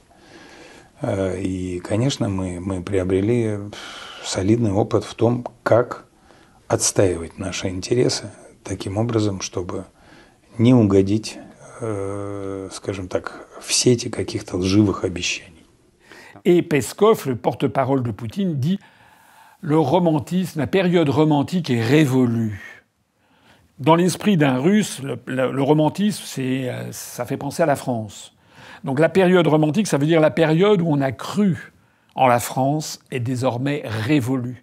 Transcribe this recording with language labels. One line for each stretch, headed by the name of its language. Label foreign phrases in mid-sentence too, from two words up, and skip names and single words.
Russian: И, конечно, мы приобрели солидный опыт в том, как отстаивать наши интересы таким образом, чтобы не угодить, скажем так, в сети каких-то лживых обещаний.
French: Et Peskov, le porte-parole de Poutine, dit le romantisme, la période romantique est révolue. Dans l'esprit d'un Russe, le romantisme, ça fait penser à la France. Donc la période romantique, ça veut dire la période où on a cru en la France est désormais révolue.